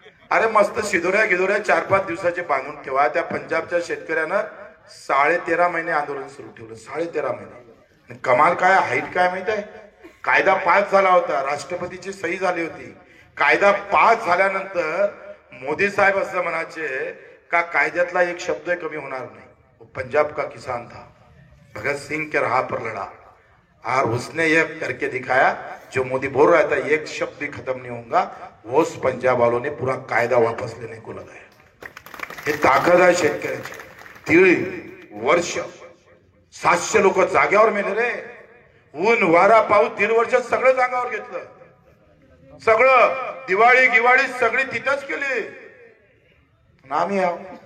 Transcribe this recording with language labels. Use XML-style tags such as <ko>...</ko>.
<mr>अरे मस्त शिदोऱ्या 4-5 दिवसाचे बांधून ठेवा. त्या पंजाबच्या शेतकऱ्यानं 13.5 महिने आंदोलन सुरू ठेवलं. 13.5 महिने. कमाल काय, हाईट काय माहित आहे? कायदा पास झाला होता, राष्ट्रपतीची सही झाली होती. कायदा पास झाल्यानंतर मोदी साहेब असं म्हणायचे का कायद्यातला एक शब्द कमी होणार नाही.</mr> <hi>वो पंजाब का किसान था, भगत सिंह के राह पर लड़ा और उसने ये करके दिखाया जो मोदी बोल रहा था एक शब्द भी खत्म नहीं होगा, वो पंजाब वालों ने पूरा कायदा वापस लेने को लगाया.</hi> <mr>हे ताकद आहे शेतकऱ्याची. 1.5 वर्ष 700 लोक जाग्यावर मेले रे. ऊन वारा पाऊस 1.5 वर्ष सगळं जागावर घेतलं. सगळं दिवाळी सगळी तिथंच केली. आम्ही आहो.</mr>